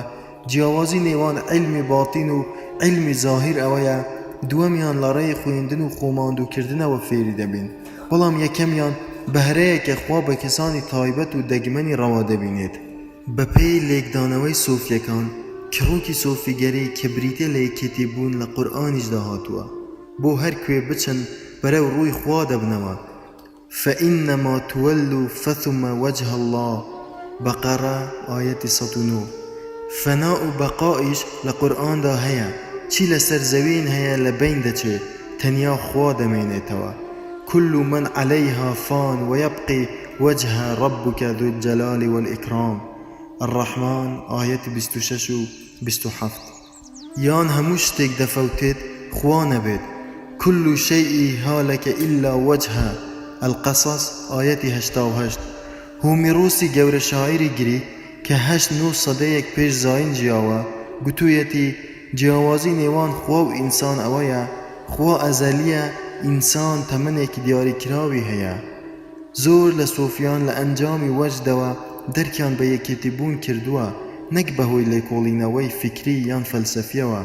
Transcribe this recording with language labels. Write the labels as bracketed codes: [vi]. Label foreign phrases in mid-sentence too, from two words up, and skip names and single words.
[ckb] جیاوازی نێوان علمی باتین و علمی زاهیر ئەوەیە دووەمیان لە ڕێی خوێندن و خۆماندووکردنەوە فێری دەبین، بەڵام یەکەمیان بەهرەیەکە خوا بە کەسانی تایبەت و دەگمەنی ڕەوا دەبینێت. بە پێی لێکدانەوەی سۆفیەکان کڕۆکی سۆفیگەری کە بریتە لە یەکێتی بوون لە قورئانیشدا هاتووە، بۆ هەر کوێ بچن بەرەو ڕووی خوا دەبنەوە. [ar] فإنما تولوا فثم وجه الله بقرة آية 109. [ckb] فناء و بەقائیش لە قورئاندا هەیە، چی لەسەر زەوین هەیە لە بین دەچێت تەنیا خوا دەمێنێتەوە. [ar] كل من عليها فان ويبقي وجه ربك ذو الجلال والإكرام. الرحمن آية 26 و 27. [ckb] یان هەموو شتێک دەفەوتێت خوا نەبێت. [ar] كل شيء هالك إلا وجهه. القصص آية 88. [ckb] هۆمیرۆسی گەورە شاعیری گریک کە 8-9 سەدەیەک پێش زاین ژیاوە گوتوویەتی جیاوازی نێوان خوا و ئینسان ئەوەیە خوا ئەزەلیە، ئینسان تەمەنێکی دیاریکراوی هەیە. زۆر لە سۆفیان لە ئەنجامی وەجدەوە دەرکیان بە یەکێتی بوون کردووە، نەک بەهۆی لێکۆڵینەوەی فکری یان فەلسەفیەوە.